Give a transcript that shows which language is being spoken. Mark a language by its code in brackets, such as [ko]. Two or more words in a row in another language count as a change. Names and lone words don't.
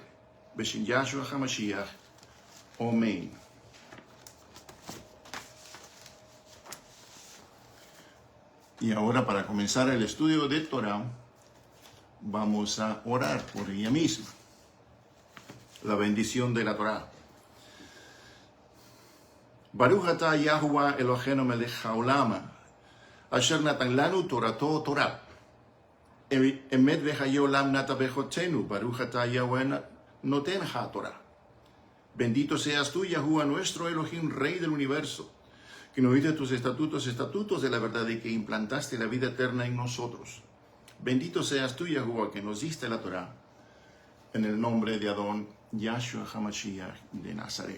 [he] Beshin Yahshua HaMashiach. [es] Amén. Y ahora, para comenzar el estudio de Torah, vamos a orar por ella misma. La bendición de la Torah. [he] ברוך אתה יהוה אלהינו מלך העולם אשר נתן לנו תורתו תורה. אמת וחיי עולם נטע בתוכנו ברוך אתה יהוה נותן התורה. [es] Bendito seas tú, Yahuwah, nuestro Elohim, Rey del universo, que nos diste tus estatutos de la verdad y que implantaste la vida eterna en nosotros. Bendito seas tú, Yahuwah, que nos diste la Torah, en el nombre de Adón, Yahshua HaMashiach de Nazaret.